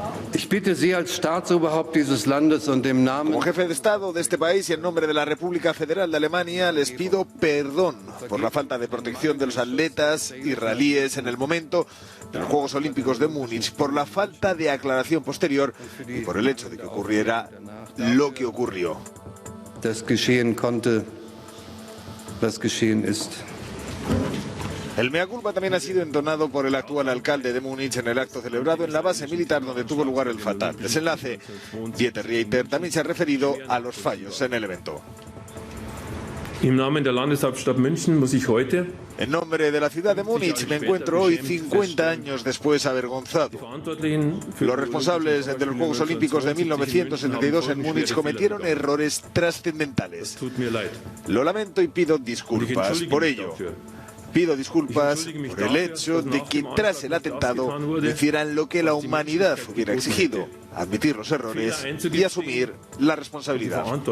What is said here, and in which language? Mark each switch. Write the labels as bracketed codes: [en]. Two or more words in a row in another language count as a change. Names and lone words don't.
[es] Como jefe de Estado de este país y en nombre de la República Federal de Alemania, les pido perdón por la falta de protección de los atletas israelíes en el momento de los Juegos Olímpicos de Múnich, por la falta de aclaración posterior y por el hecho de que ocurriera lo que ocurrió. [de] Das geschehen konnte, das geschehen ist. [es] El mea culpa también ha sido entonado por el actual alcalde de Múnich en el acto celebrado en la base militar donde tuvo lugar el fatal desenlace. Dieter Reiter también se ha referido a los fallos en el evento. [de] Im Namen der Landeshauptstadt München muss ich heute [es] En nombre de la ciudad de Múnich me encuentro hoy 50 años después avergonzado. Los responsables de los Juegos Olímpicos de 1972 en Múnich cometieron errores trascendentales. Lo lamento y pido disculpas por ello. Pido disculpas por el hecho de que tras el atentado hicieran lo que la humanidad hubiera exigido, admitir los errores y asumir la responsabilidad.